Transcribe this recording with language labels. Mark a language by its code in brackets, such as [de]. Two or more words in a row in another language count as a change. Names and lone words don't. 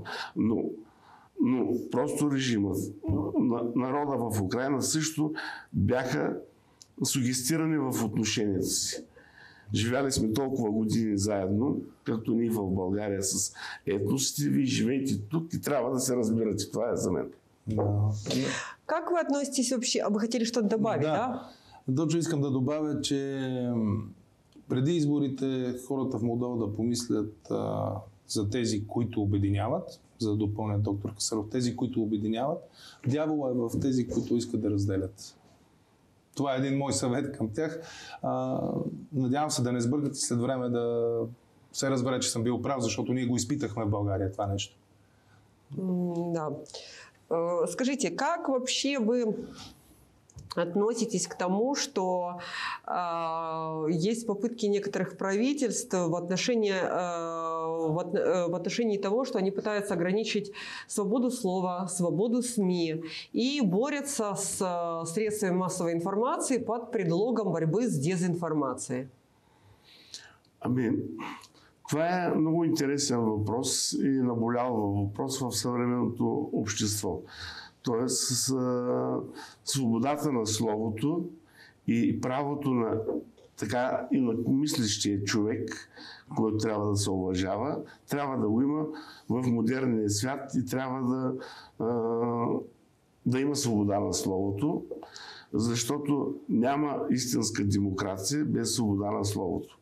[bg] Но просто режимът, народа в Украйна също бяха сугестирани в отношенията си. живяли сме толкова години заедно, както ние в България с етносите, вие живеете тук и трябва да се разбирате. Това е за мен. Да. [ru] Как вы относитесь вообще? Вы хотели что-то добавить, да? [bg] Точно искам да добавя, че преди изборите хората в Молдова да помислят за тези, които обединяват, за да допълня доктор Касаров, тези, които обединяват. Дявола е в тези, които искат да разделят. Това е един мой съвет към тях. Надявам се да не сбъркат и след време да се разбере, че съм бил прав, защото ние го изпитахме в България това нещо. Да. [ru] Скажите, как вообще вы относитесь к тому, что есть попытки некоторых правительств в отношении того, что они пытаются ограничить свободу слова, свободу СМИ и борются с средствами массовой информации под предлогом борьбы с дезинформацией? [bg] Това е много интересен въпрос и наболял въпрос в съвременното общество. Тоест, свободата на словото и правото на така и на мислещия човек, който трябва да се уважава, трябва да го има в модерния свят и трябва да има свобода на словото, защото няма истинска демокрация без свобода на словото.